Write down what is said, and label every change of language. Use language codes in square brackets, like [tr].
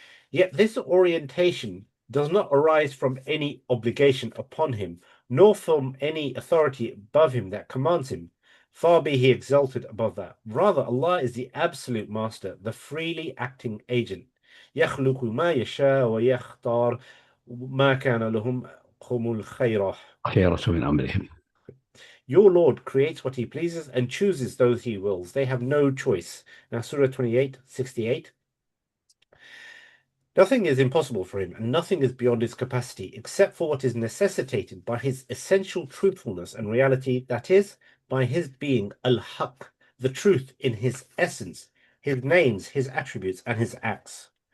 [en] Yet this orientation does not arise from any obligation upon him, nor from any authority above him that commands him. Far be he exalted above that. Rather, Allah is the absolute master, the freely acting agent. [ar] يخلق ما يشاء ويختار ما كان لهم الخيرة. خيرة من أمرهم. [en] Your Lord creates what He pleases and chooses those He wills. They have no choice. Now, Surah 28:68. Nothing is impossible for Him, and nothing is beyond His capacity, except for what is necessitated by His essential truthfulness and reality, that is, by His being Al-Haq, the truth in His essence, His names, His attributes, and His acts.